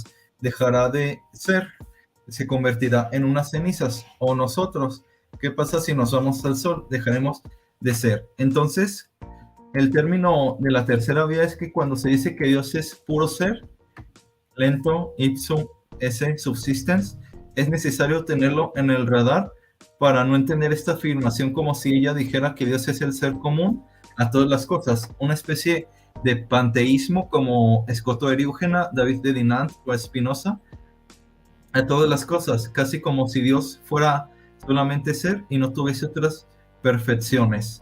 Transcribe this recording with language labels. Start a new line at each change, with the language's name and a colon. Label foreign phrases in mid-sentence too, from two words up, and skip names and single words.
Spanish: Dejará de ser, se convertirá en unas cenizas. O nosotros, ¿qué pasa si nos vamos al sol? Dejaremos de ser. Entonces, el término de la tercera vía es que cuando se dice que Dios es puro ser, lento,
Latin: ipsum esse subsistens,
Spanish: es necesario tenerlo en el radar para no entender esta afirmación como si ella dijera que Dios es el ser común a todas las cosas, una especie de panteísmo como Escoto Eriúgena, David de Dinant o Spinoza, a todas las cosas, casi como si Dios fuera solamente ser y no tuviese otras perfecciones.